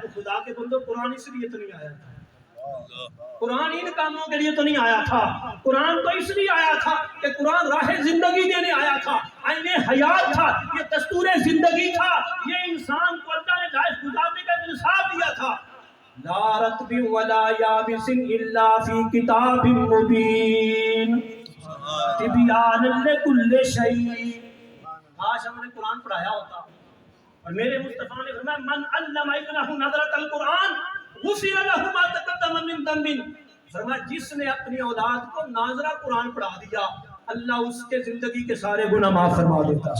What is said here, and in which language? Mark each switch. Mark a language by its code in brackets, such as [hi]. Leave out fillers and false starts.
[ur] تو خدا کے بندو قرآن اس لیے تو نہیں آیا تھا, قرآن ان کاموں کے لیے تو نہیں آیا تھا. قرآن تو اس لیے آیا تھا کہ قرآن راہ زندگی دینے آیا تھا, عین حیات تھا, یہ دستور زندگی تھا, یہ انسان کو اللہ نے جائز گزارنے کا انصاف دیا تھا. [ar] لا رطب ولا یابس الا فی کتاب مبین تبیان لکل شیء. [ur] کاش ہم نے قرآن پڑھایا ہوتا. اور میرے مصطفیٰ نے فرمایا [ar] من علم ابنہ نظرۃ القرآن غفر له ما تقدم من ذنب. [ur] فرمایا جس نے اپنی اولاد کو ناظرہ قرآن پڑھا دیا اللہ اس کے زندگی کے سارے گناہ معاف فرما دیتا.